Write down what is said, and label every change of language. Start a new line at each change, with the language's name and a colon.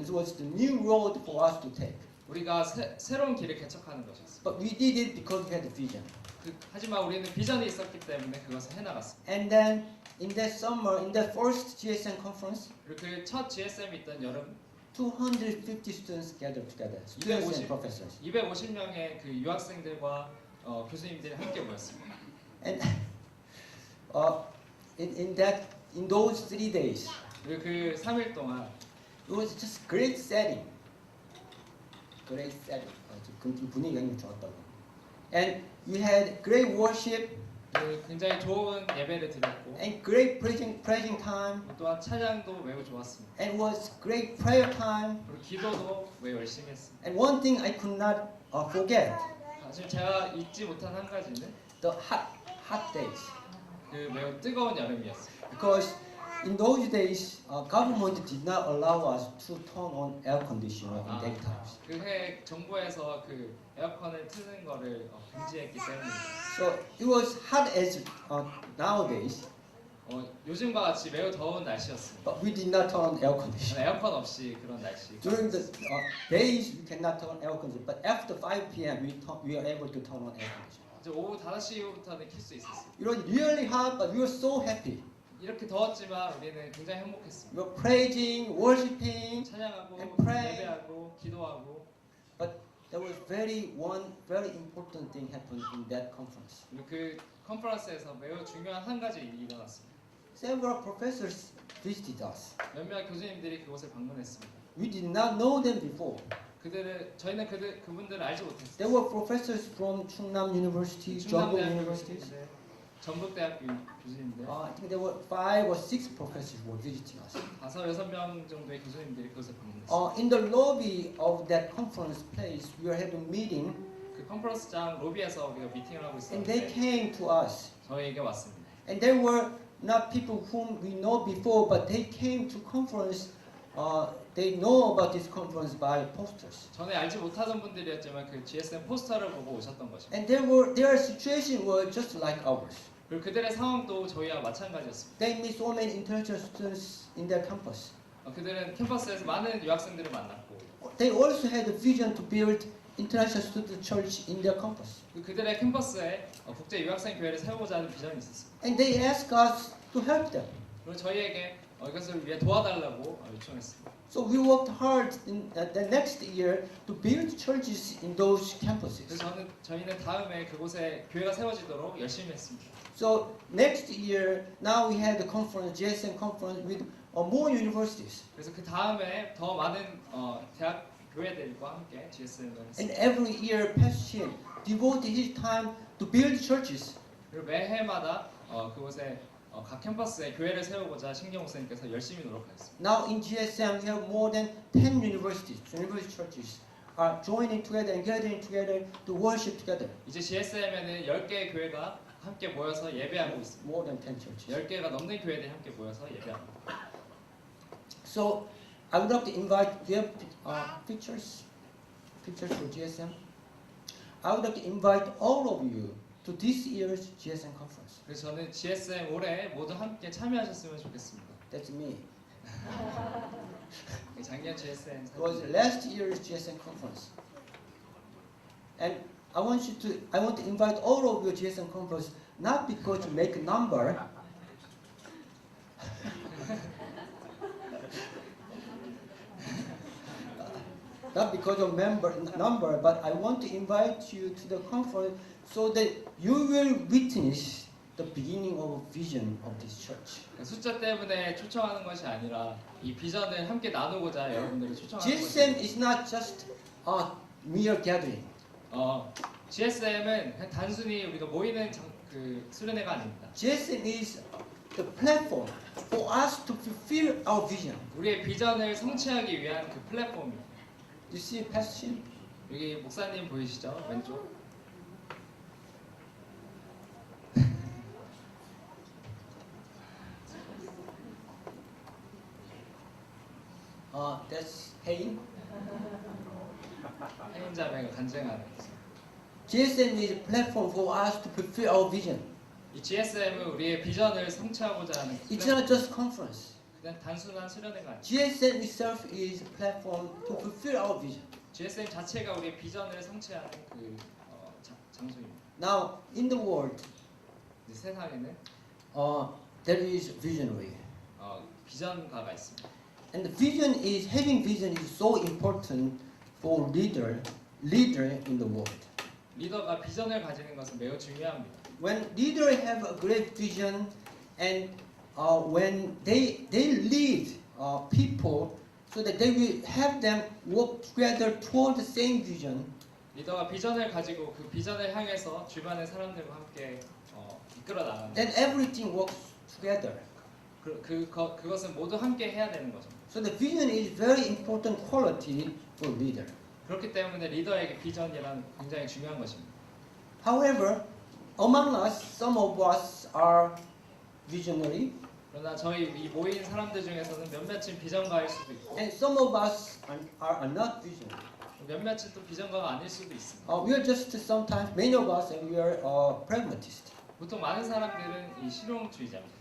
English: It was the new road for us to take.
Korean: 우리가 새로운 길을 개척하는 것이었습니다.
English: But we did it because we had a vision.
Korean: 하지만 우리는 비전이 있었기 때문에 그것을 해나갔습니다.
English: And then in that summer, in that first GSM conference,
Korean: 그리고 그 첫 GSM이 있던 여름
English: 250 students gathered together, students and professors.
Korean: 250명의 그 유학생들과 교수님들이 함께 모였습니다.
English: And in those 3 days,
Korean: 그리고 그 3일 동안
English: it was just great setting. Great setting.
Korean: 분위기가 굉장히 좋았다고.
English: And we had great worship.
Korean: 굉장히 좋은 예배를 드렸고
English: And great praising time.
Korean: 또한 찬양도 매우 좋았습니다.
English: And was great prayer time.
Korean: 그리고 기도도 매우 열심히 했습니다.
English: And one thing I could not forget.
Korean: 사실 제가 잊지 못한 한 가지는
English: The hot days.
Korean: 그 매우 뜨거운 여름이었습니다.
English: Because in those days, government did not allow us to turn on air conditioner in daytimes.
Korean: 그해 정부에서 그 에어컨을 트는 거를 금지했기 때문에
English: So it was hot as nowadays,
Korean: 요즘과 같이 매우 더운 날씨였습니다.
English: but we did not turn on air conditioner.
Korean: 에어컨 없이 그런 날씨.
English: During the days, we cannot turn on air conditioner, but after 5 p.m., we are able to turn on air conditioner.
Korean: 이제 오후 5시 이후부터는 킬 수 있었어요.
English: It was really hot, but we were so happy.
Korean: 이렇게 더웠지만 우리는 굉장히 행복했습니다.
English: We were praising, worshiping,
Korean: 찬양하고
English: and pray.
Korean: 예배하고 기도하고.
English: But there was one very important thing happened in that conference.
Korean: 그리고 그 컨퍼런스에서 매우 중요한 한 가지 일이 일어났습니다.
English: Several professors visited us.
Korean: 몇몇 교수님들이 그곳을 방문했습니다.
English: We did not know them before.
Korean: 저희는 그분들을 알지 못했어요.
English: There were professors from Chungnam University, Jeonbuk Universities.
Korean: 전북대학교 교수님들.
English: I think there were 5 or 6 professors who were visiting us.
Korean: 5-6명 정도의 교수님들이 그것을 방문했어요.
English: In the lobby of that conference place, we were having a meeting,
Korean: 그 컨퍼런스장 로비에서 우리가 미팅을 하고
English: and they
Korean: 있었는데
English: came to us.
Korean: 저희에게 왔습니다.
English: And they were not people whom we know before, but they came to conference. They know about this conference by posters.
Korean: 전에 알지 못하던 분들이었지만 그 GSM 포스터를 보고 오셨던 것입니다.
English: And their situation was just like ours.
Korean: 그리고 그들의 상황도 저희와 마찬가지였습니다.
English: They meet so many international students in their campus.
Korean: 그들은 캠퍼스에서 많은 유학생들을 만났고
English: They also had a vision to build international student church in their campus.
Korean: 그들의 캠퍼스에 국제 유학생 교회를 세우고자 하는 비전이 있었습니다.
English: And they asked us to help them.
Korean: 그리고 저희에게 이것을 위해 도와달라고 요청했습니다.
English: So we worked hard in the next year to build churches in those campuses.
Korean: 그래서 저희는 다음에 그곳에 교회가 세워지도록 열심히 했습니다.
English: So next year, now we had a conference, GSM conference with more universities.
Korean: 그래서 그 다음에 더 많은 대학 교회들과 함께 GSM을
English: And
Korean: 했습니다.
English: every year, Pastor Shin devoted his time to build churches.
Korean: 그리고 매해마다 그곳에 각 캠퍼스에 교회를 세우고자 신경 목사님께서 열심히 노력하셨습니다.
English: Now in GSM, we have more than 10 universities, university churches are joining together and gathering together to worship together.
Korean: 이제 GSM에는 10개의 교회가 함께 모여서 예배하고 있습니다.
English: More than 10 churches.
Korean: 10개가 넘는 교회들이 함께 모여서 예배합니다.
English: So I would like to invite, do you have pictures for GSM? I would like to invite all of you to this year's GSM conference.
Korean: 그래서 저는 GSM 올해 모두 함께 참여하셨으면 좋겠습니다.
English: That's me.
Korean: 작년 GSM
English: It was last year's GSM conference. And I want to invite all of you to GSM conference not because you make a number. not because of number, but I want to invite you to the conference so that you will witness the beginning of a vision of this church.
Korean: 숫자 때문에 초청하는 것이 아니라 이 비전을 함께 나누고자 여러분들을 초청하는
English: GSM
Korean: 것입니다.
English: is not just a mere gathering.
Korean: GSM은 그냥 단순히 우리가 모이는 그 수련회가 아닙니다.
English: GSM is the platform for us to fulfill our vision.
Korean: 우리의 비전을 성취하기 위한 그 플랫폼입니다.
English: You see, Pastor Shin?
Korean: 여기 목사님 보이시죠? 왼쪽.
English: That's Hein.
Korean: 해인 자매가 간증하는 거죠.
English: GSM is a platform for us to fulfill our vision.
Korean: 이 GSM은 우리의 비전을 성취하고자 하는
English: It's not just conference.
Korean: 그냥 단순한 수련회가 아니에요.
English: GSM itself is a platform to fulfill our vision.
Korean: GSM 자체가 우리의 비전을 성취하는 그 장소입니다.
English: Now, in the world,
Korean: 이 세상에는
English: there is visionary.
Korean: 비전가가 있습니다.
English: And the vision is, having vision is so important for leader in the world.
Korean: 리더가 비전을 가지는 것은 매우 중요합니다.
English: When leaders have a great vision and when they lead people so that they will have them work together toward the same vision,
Korean: 리더가 비전을 가지고 그 비전을 향해서 주변의 사람들과 함께 이끌어 나가는
English: then everything works together.
Korean: 그것은 모두 함께 해야 되는 거죠.
English: So the vision is very important quality for leader.
Korean: 그렇기 때문에 리더에게 비전이란 굉장히 중요한 것입니다.
English: However, among us, some of us are visionary,
Korean: 그러나 저희 이 모인 사람들 중에서는 몇몇은 비전가일 수도 있고
English: and some of us are not visionary.
Korean: 몇몇은 또 비전가가 아닐 수도 있습니다.
English: We are just sometimes, many of us, we are pragmatists.
Korean: 보통 많은 사람들은 이 실용주의자입니다.